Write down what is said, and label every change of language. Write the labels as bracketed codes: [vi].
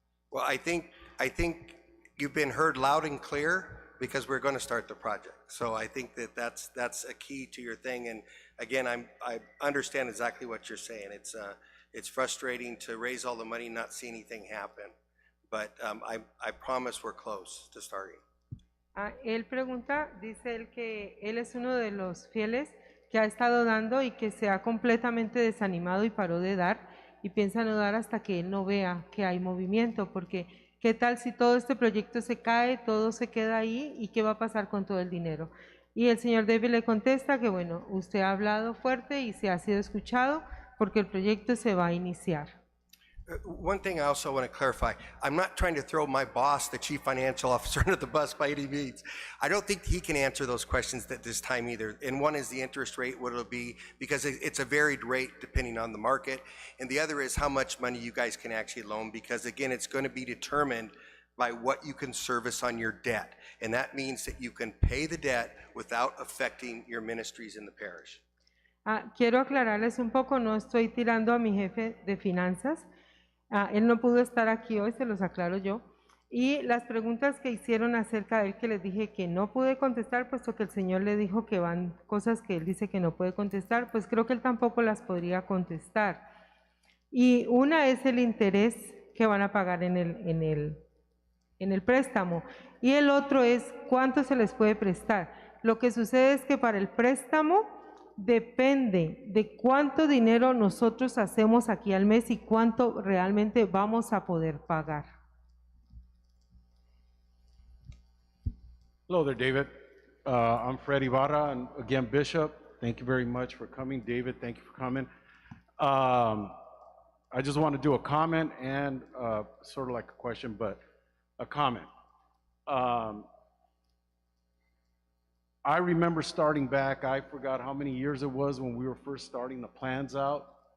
[en] Well, I think you've been heard loud and clear because we're going to start the project. So I think that's a key to your thing. And again, I understand exactly what you're saying. It's frustrating to raise all the money and not see anything happen. But I promise we're close to starting. [es] Él pregunta, dice él que él es uno de los fieles que ha estado dando y que se ha completamente desanimado y paró de dar y piensa no dar hasta que él no vea que hay movimiento, porque ¿qué tal si todo este proyecto se cae, todo se queda ahí y qué va a pasar con todo el dinero? Y el señor David le contesta que bueno, usted ha hablado fuerte y se ha sido escuchado porque el proyecto se va a iniciar. [en] One thing I also want to clarify, I'm not trying to throw my boss, the chief financial officer, under the bus by any means. I don't think he can answer those questions at this time either. And one is the interest rate, what it'll be, because it's a varied rate depending on the market. And the other is how much money you guys can actually loan, because again, it's going to be determined by what you can service on your debt. And that means that you can pay the debt without affecting your ministries in the parish. [es] Quiero aclararles un poco, no estoy tirando a mi jefe de finanzas. Él no pudo estar aquí hoy, se los aclaro yo. Y las preguntas que hicieron acerca de él, que les dije que no pude contestar, puesto que el Señor le dijo que van cosas que él dice que no puede contestar, pues creo que él tampoco las podría contestar. Y una es el interés que van a pagar en el préstamo. Y el otro es cuánto se les puede prestar. Lo que sucede es que para el préstamo depende de cuánto dinero nosotros hacemos aquí al mes y cuánto realmente vamos a poder pagar. [en] Hello there, David. I'm Fred Ibarra, and again, Bishop, thank you very much for coming. David, thank you for coming. I just want to do a comment and sort of like a question, but a comment. I remember starting back, I forgot how many years it was when we were first starting the plans out.